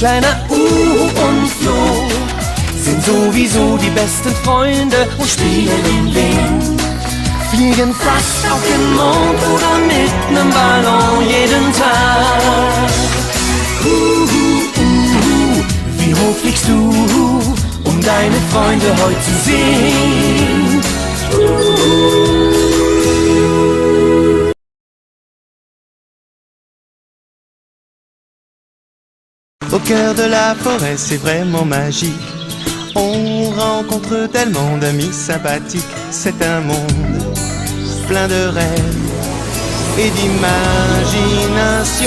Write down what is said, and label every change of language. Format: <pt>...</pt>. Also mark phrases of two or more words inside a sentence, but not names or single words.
<de>Kleiner und Flo sind sowieso die besten Freunde und spielen im Wind. Fliegen fast auf den Mond oder mit nem Ballon jeden Tag. Wie hoch fliegst du, um deine Freunde heute zu sehen?</de> <fr>Au cœur de la forêt, c'est vraiment magique. On rencontre tellement d'amis sympathiques. C'est un monde plein de rêves et d'imagination.</fr>